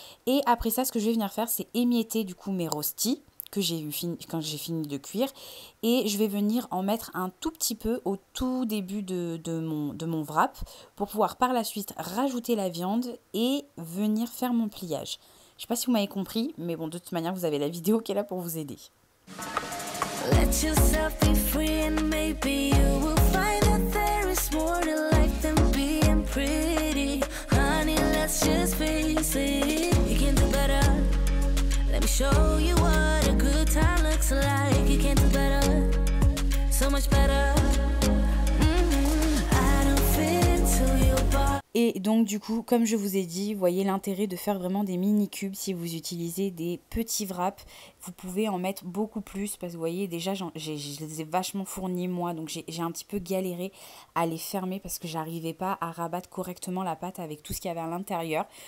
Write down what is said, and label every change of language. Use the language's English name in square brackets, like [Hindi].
[French] Et après ça, ce que je vais venir faire, c'est émietter du coup mes rostis que j'ai eu quand j'ai fini de cuire, et je vais venir en mettre un tout petit peu au tout début de mon wrap pour pouvoir par la suite rajouter la viande et venir faire mon pliage. Je sais pas si vous m'avez compris, mais bon, de toute manière, vous avez la vidéo qui est là pour vous aider. [English] Let yourself be free and maybe you will find that there is more to life than being pretty. Honey, let's just face it, you can do better. Let me show you what a good time looks like. You can do better, so much better. I don't fit into your body. [French] Et donc du coup, comme je vous ai dit, voyez l'intérêt de faire vraiment des mini cubes. Si vous utilisez des petits wraps, vous pouvez en mettre beaucoup plus parce que vous voyez déjà je les ai vachement fournis moi, donc j'ai un petit peu galéré à les fermer parce que j'arrivais pas à rabattre correctement la pâte avec tout ce qu'il y avait à l'intérieur.